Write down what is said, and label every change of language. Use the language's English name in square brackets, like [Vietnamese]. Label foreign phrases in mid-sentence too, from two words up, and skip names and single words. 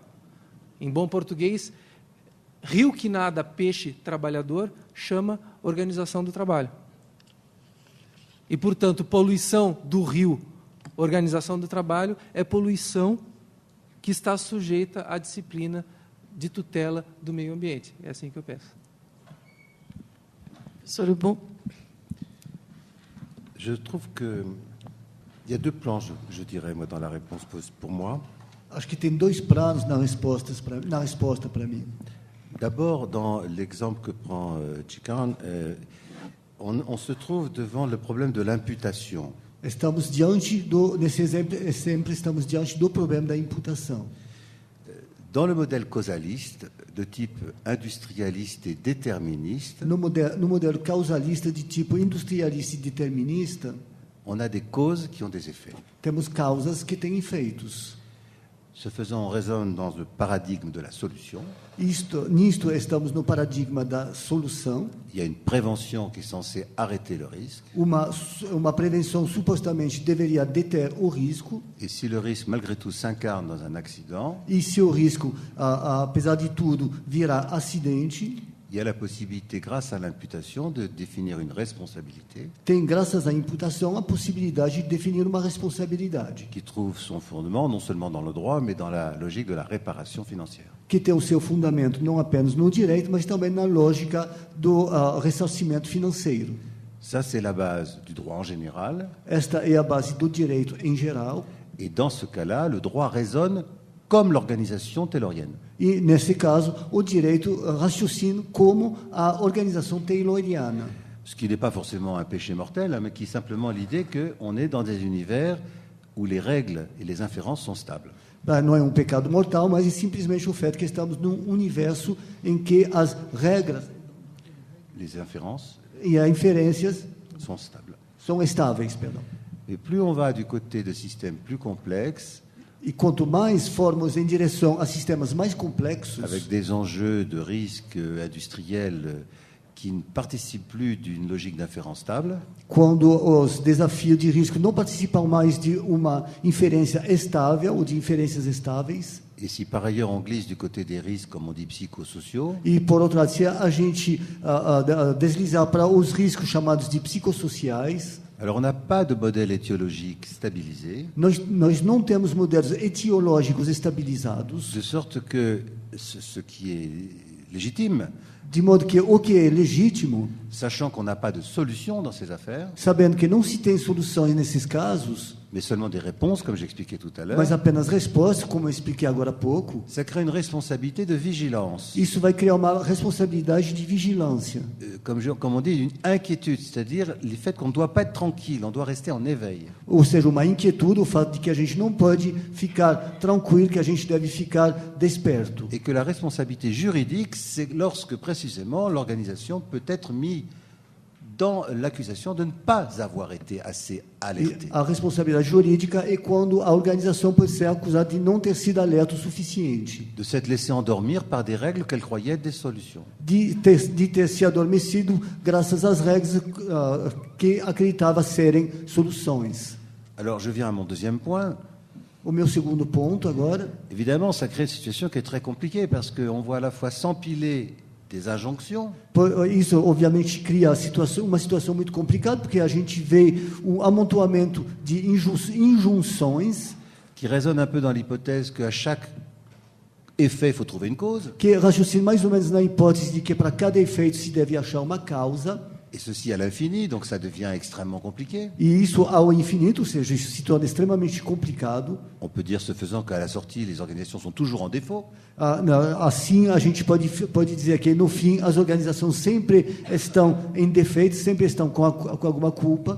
[Portuguese] Em bom português, rio que nada, peixe trabalhador, chama organização do trabalho. E, portanto, poluição do rio, organização do trabalho, é poluição que está sujeita à disciplina de tutela do meio ambiente. É assim que eu penso. Professor Bon. [French] Je trouve que il y a deux plans, je dirais, moi, dans la réponse pour moi. [Portuguese] Acho que tem dois planos na resposta para mim. [French] D'abord, dans l'exemple que prend Chikan, on se trouve devant le problème de l'imputation. [Portuguese] Nesse exemplo, estamos diante do problema da imputação. [French] Dans le modèle causaliste, de type industrialiste et déterministe, [Portuguese] no modelo causalista de tipo industrialista e determinista, [French] on a des causes qui ont des effets. [Portuguese] Temos causas que têm efeitos. [French] Ce faisant, on raisonne dans le paradigme de la solution. [Portuguese] Nisto estamos no paradigma da solução. [French] Il y a une prévention qui est censée arrêter le risque. [Portuguese] Uma prevenção supostamente deveria deter o risco. [French] Et si le risque, malgré tout, s'incarne dans un accident, [Portuguese] e se o risco, apesar de tudo, virar acidente, [French] il y a la possibilité, grâce à l'imputation, de définir une responsabilité. [Portuguese] Tem, graças à imputação, a possibilidade de definir uma responsabilidade. [French] Qui trouve son fondement non seulement dans le droit, mais dans la logique de la réparation financière. [Portuguese] Que tem o seu fundamento não apenas no direito, mas também na lógica do ressarcimento financeiro. [French] Ça, c'est la base du droit en général. [Portuguese] Esta é a base do direito em geral. [French] Et dans ce cas-là, le droit résonne comme l'organisation taylorienne. [Portuguese] E, nesse caso, o direito raciocina como a organização tayloriana. [French] Ce qui n'est pas forcément un péché mortel, mais qui est simplement l'idée qu'on est dans des univers où les règles et les inférences sont stables. [Portuguese] Não é um pecado mortal, mas é simplesmente o fato que estamos num universo em que as regras [French] les inférences [Portuguese] e as inferências [French] sont [Portuguese] estáveis. Perdão. [French] Et plus on va du côté de systèmes plus complexes, [Portuguese] e quanto mais formos em direção a sistemas mais complexos, [French] avec des enjeux de risque industriel qui ne participent plus d'une logique d'inférence stable, [Portuguese] quando os desafios de risco não participam mais de uma inferência estável ou de inferências estáveis, [French] et si par ailleurs on glisse du côté des risques, comme on dit, psychosociaux, [Portuguese] e por outro lado, se a gente deslizar para os riscos chamados de psicossociais, [French] alors on n'a pas de modèle étiologique stabilisé. [Portuguese] Nós não temos modelos etiológicos estabilizados. [French] De sorte que ce qui est légitime, [Portuguese] De modo que o que é legítimo, [French] sachant qu'on n'a pas de solution dans ces affaires, [Portuguese] sabendo que não se tem soluções nesses casos, [French] mais seulement des réponses, comme j'expliquais tout à l'heure, [Portuguese] mas apenas respostas, como eu expliquei agora há pouco, [French] ça crée une responsabilité de vigilance. [Portuguese] isso vai criar uma responsabilidade de vigilância. [French] Comme on dit, une inquiétude, c'est-à-dire le fait qu'on ne doit pas être tranquille, on doit rester en éveil. [Portuguese] Ou seja, uma inquietude, o fato de que a gente não pode ficar tranquilo, que a gente deve ficar desperto. [French] Et que la responsabilité juridique, c'est lorsque précisément l'organisation peut être mise dans l'accusation de ne pas avoir été assez [Portuguese] E [French] alertée. [Portuguese] a responsabilidade jurídica é quando a organização pode ser acusada de não ter sido alerta o suficiente, [French] De s'être laissé endormir par des règles qu'elle croyait être des solutions. [Portuguese] de ter se adormecido graças às regras que acreditava serem soluções. [French] Alors je viens à mon deuxième point. [Portuguese] O meu segundo ponto agora, [French] Évidemment, ça crée une situation qui est très compliquée parce qu'on voit à la fois s'empiler des injonctions, [Portuguese] isso obviamente cria uma situação muito complicada, porque a gente vê um amontoamento de injunções [French] qui résonnent un peu dans l'hypothèse qu'à chaque effet, il faut trouver une cause, [Portuguese] que raciocinam mais ou menos na hipótese de que para cada efeito se deve achar uma causa, [French] et ceci à l'infini, donc ça devient extrêmement compliqué. [Portuguese] e isso ao infinito, ou seja, isso se torna extremamente complicado. [French] On peut dire, ce faisant, qu'à la sortie, les organisations sont toujours en défaut. [Portuguese] Assim, a gente pode dizer que, no fim, as organizações sempre estão em defeito, sempre estão com alguma culpa.